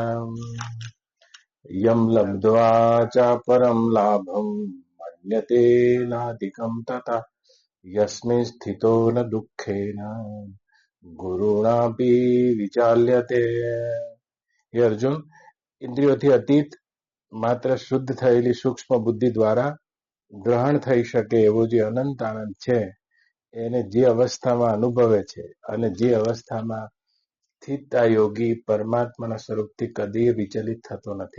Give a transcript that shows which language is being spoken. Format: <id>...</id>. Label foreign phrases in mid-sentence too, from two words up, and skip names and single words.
<sa>यं लब्ध्वा चापरं लाभं मन्यते नाधिकं तथा यस्मिन् स्थितो न दुःखेन गुरुणापि विचाल्यते।</sa> <gu>હે અર્જુન, ઇન્દ્રિયોથી અતીત માત્ર શુદ્ધ થયેલી સૂક્ષ્મ બુદ્ધિ દ્વારા ગ્રહણ થઈ શકે એવો જે અનંત આનંદ છે એને જે અવસ્થામાં અનુભવે છે અને જે અવસ્થામાં સ્થિત આ યોગી પરમાત્માના સ્વરૂપથી કદી વિચલિત થતો નથી.</gu>